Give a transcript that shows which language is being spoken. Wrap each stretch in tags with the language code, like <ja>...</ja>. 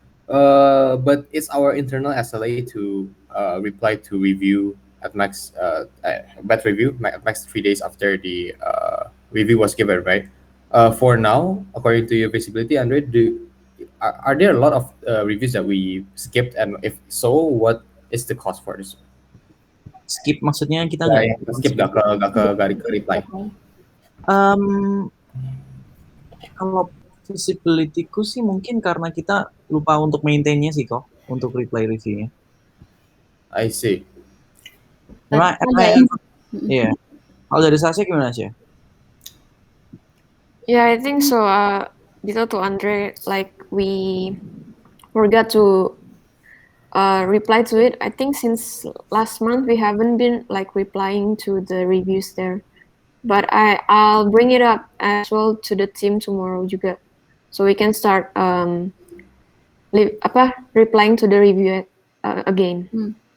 <en>But it's our internal SLA to reply to review at max bad review at max 3 days after the review was given, right? For now, according to your visibility, Andre, are there a lot of reviews that we skipped, and if so, what is the cost for this?</en> <id>Skip maksudnya kita Ya, nggak yang skip skip. gak ke reply. Um, Kalau visibility-ku sih mungkin karena kita lupa untuk maintain-nya sih kok, untuk reply review-nya.</id> <en>I see.</en> <id>Cuma iya. Kalau dari Sasha gimana sih?</id> <en>Yeah, I think so. Dito to Andre, like we forgot to reply to it. I think since last month we haven't been like replying to the reviews there. But I'll bring it up as well to the team tomorrow juga, so we can start replying to the review again.</en>